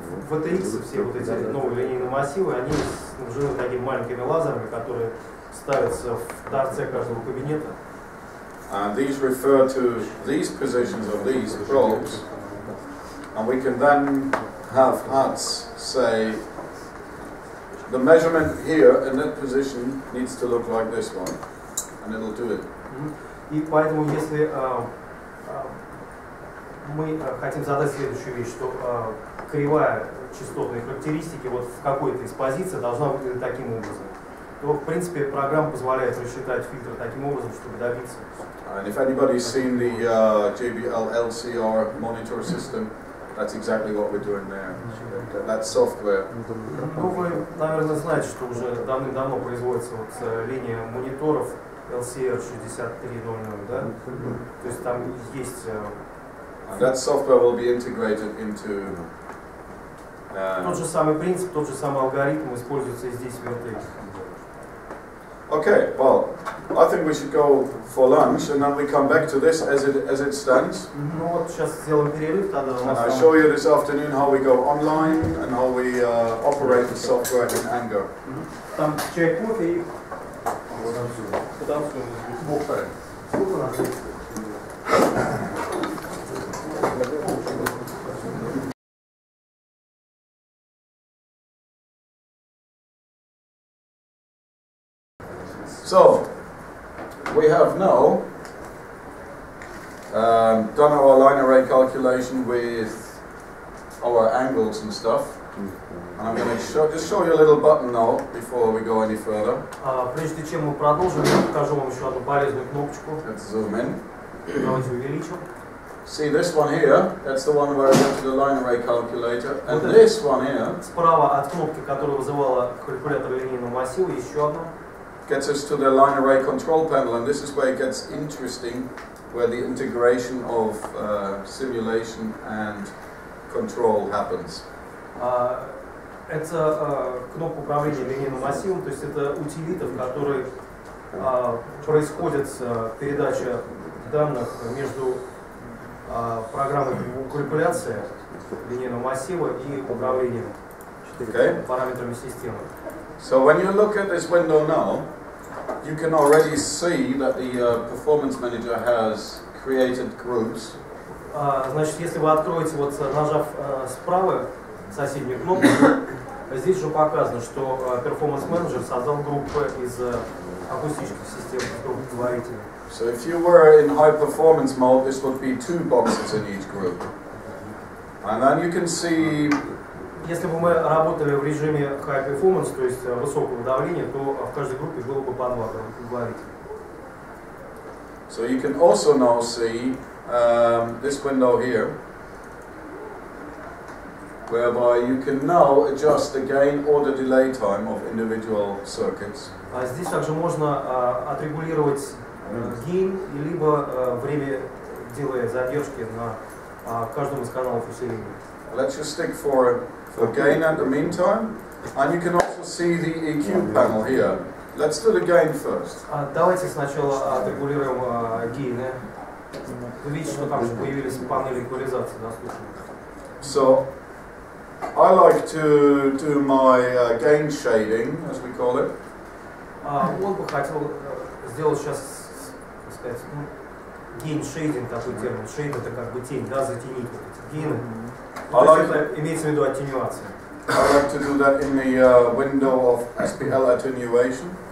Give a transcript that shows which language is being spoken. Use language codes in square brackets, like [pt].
[ru] VTX, все вот эти новые линейные массивы, они снабжены такими маленькими лазерами, которые ставятся в торце каждого кабинета. [en] And these refer to these positions of these probes. And we can then have HATS say, the measurement here in that position needs to look like this one, and it'll do it. И поэтому, если мы хотим задать следующую вещь, что кривая частотной характеристики вот в какой-то из позиций должна выглядеть таким образом, то, в принципе, программа позволяет рассчитать фильтр таким образом, чтобы добиться. And if anybody's seen the JBL LCR monitor system, that's exactly what we're doing there. That's software. [ru] Ну, вы, наверное, знаете, что уже давным-давно производится вот линия мониторов LCR 6300, да? То есть там есть... [en] And that software will be integrated into... [ru] Тот же самый принцип, тот же самый алгоритм используется и здесь в RT. [en] Okay, well, I think we should go for lunch, and then we come back to this as it stands. [ru] Ну вот сейчас сделаем перерыв, тогда у нас. [en] And I show you this afternoon how we go online and how we operate the software in Anger. [ru] Там чай, кофе и потанцуем. Сколько у нас? [en] So, we have now done our line array calculation with our angles and stuff. And I'm going to just show you a little button now before we go any further. [ru] Прежде чем мы продолжим, я покажу вам еще одну полезную кнопочку. [en] Let's zoom in. [ru] Давайте увеличим. [en] See this one here? That's the one where I went to the line array calculator. And this one here [ru] справа от кнопки, которая вызывала калькулятор линейного массива, еще одна. [en] Gets us to the line array control panel, and this is where it gets interesting, where the integration of simulation and control happens. [ru] Это кнопка управления линейным массивом, то есть это утилита, в которой происходит передача данных между программой калькуляции линейного массива и управлением параметрами системы. [en] So when you look at this window now, you can already see that the Performance Manager has created groups. [ru] Значит, если вы откроете, вот нажав справа соседнюю кнопку, здесь уже показано, что Performance Manager создал группы из акустических систем, групп говорителей. [en] So if you were in high performance mode, this would be 2 boxes in each group. And then you can see... [ru] Если бы мы работали в режиме high performance, то есть высокого давления, то в каждой группе было бы по 2 говорителя. [en] So you can also now see this window here. whereby you can now adjust the gain or the delay time of individual circuits. [ru] Здесь также можно отрегулировать гейн, либо время делая задержки на каждом из каналов усиления. [en] Let's just stick for gain at the meantime, and you can also see the EQ panel here. Let's do the gain first. [ru] Давайте сначала отрегулируем гейны. Вы видите, что там же появились панели эквализации доступны. [en] So, I like to do my gain shading, as we call it. [ru] Он бы хотел сделать сейчас, так сказать, гейн шейдинг, такой термин. Шейд это как бы тень, да, затенить вот эти гейны. То есть это имеется в виду аттенюация. [en] I like to do that in the window of SPL attenuation.